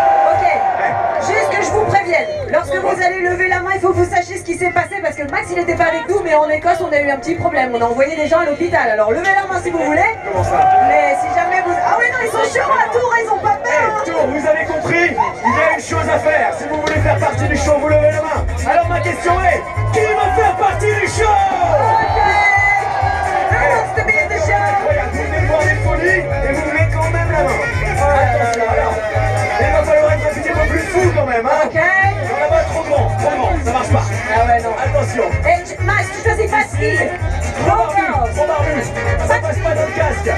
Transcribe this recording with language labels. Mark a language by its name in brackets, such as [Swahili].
[French] Ok, juste que je vous prévienne, lorsque vous allez lever la main, il faut que vous sachiez ce qui s'est passé parce que Max il n'était pas avec nous, mais en Écosse on a eu un petit problème, on a envoyé des gens à l'hôpital, alors levez la main si vous voulez. Comment ça? Mais si jamais vous... Ah oui non, ils sont chauds à Tours, ils ont pas peur hein. Tour, vous avez compris? Il y a une chose à faire. Si vous voulez faire partie du show, vous levez la main. Alors ma question est, qui va faire partie du show? [English] Ok, who wants to be in the show? [French] Regarde, vous venez de voir des folies et vous levez quand même la main. Attention, alors. Il va falloir être un petit peu plus fou quand même, hein? Ok. Non, là-bas, trop grand, ça marche pas. Ah ouais non. Attention. Et Max, tu choisis pas Steve. [English] Go girls. [French] Trop barbu. Ça passe pas dans le casque.